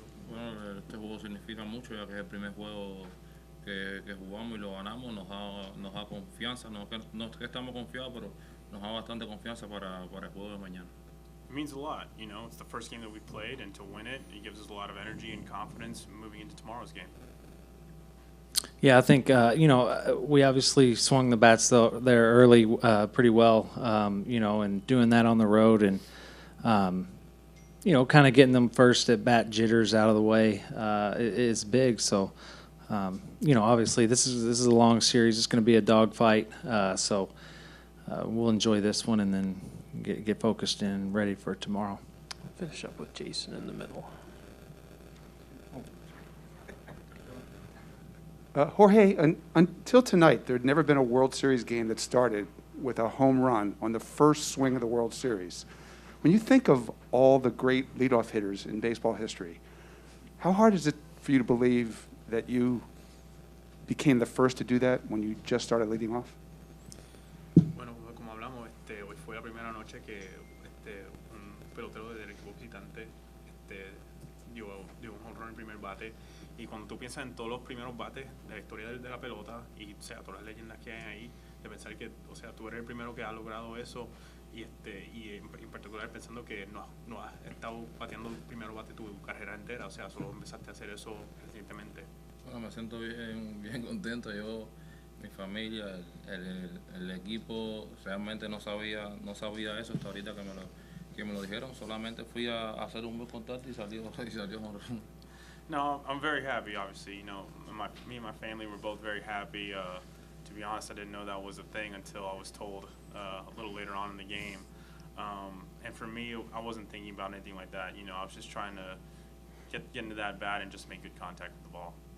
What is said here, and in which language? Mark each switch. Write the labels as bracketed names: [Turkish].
[Spanish] Bueno, este juego significa mucho, ya que es el primer juego que jugamos y lo ganamos. Nos da confianza. No es que estamos confiados, pero da bastante confianza para el juego de mañana. [English] It means a lot, you know. It's the first game that we played, and to win it, it gives us a lot of energy and confidence moving into tomorrow's game. Yeah, I think we obviously swung the bats there early pretty well, and doing that on the road and kind of getting them first at bat jitters out of the way is big. So obviously this is a long series. It's going to be a dogfight. So we'll enjoy this one and then get focused and ready for tomorrow. Finish up with Jason in the middle. Jorge, until tonight, there had never been a World Series game that started with a home run on the first swing of the World Series. When you think of all the great leadoff hitters in baseball history, how hard is it for you to believe that you became the first to do that when you just started leading off? [Spanish] Bueno, como hablamos, hoy fue la primera noche que un pelotero del equipo visitante dio un home run en el primer bate. Y cuando tú piensas en todos los primeros bates de la historia de la pelota y todas las leyendas que hay ahí, de pensar que tú eres el primero que ha logrado eso y en particular pensando que no has estado bateando el primer bate tu carrera entera, solo empezaste a hacer eso recientemente. Bueno, me siento bien contento. Yo, mi familia, el equipo realmente no sabía eso hasta ahorita que me lo dijeron. Solamente fui a hacer un buen contacto y salió home run. [English] No, I'm very happy, obviously. Me and my family were both very happy. To be honest, I didn't know that was a thing until I was told a little later on in the game. And for me, I wasn't thinking about anything like that. I was just trying to get into that bat and just make good contact with the ball.